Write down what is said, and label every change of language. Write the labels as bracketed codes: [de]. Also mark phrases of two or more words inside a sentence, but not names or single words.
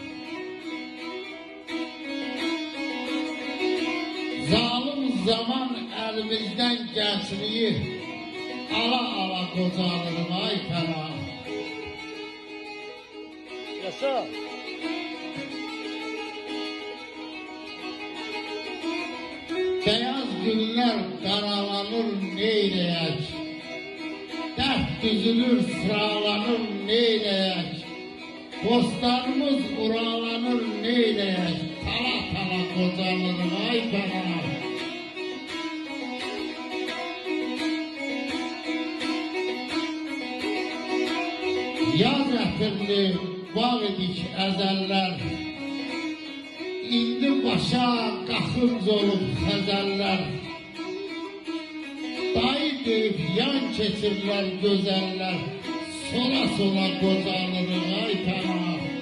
[tr] Zalim zaman elimizden gençliği ala ala kocaları ay ferah. Yaşa. Beyaz günler karalanır neyleyek, dert düzülür sıralanır neyleyek, bostanımız uralanır neyleyek, tala tala kocalanır ay ferah. [az] Yaz getirdi bağ idik ezeller, İndi başa qaxınc olub xəzəllər, dayı deyib yan keçirlər gözəllər, sola sola qocalırıq ay pənah.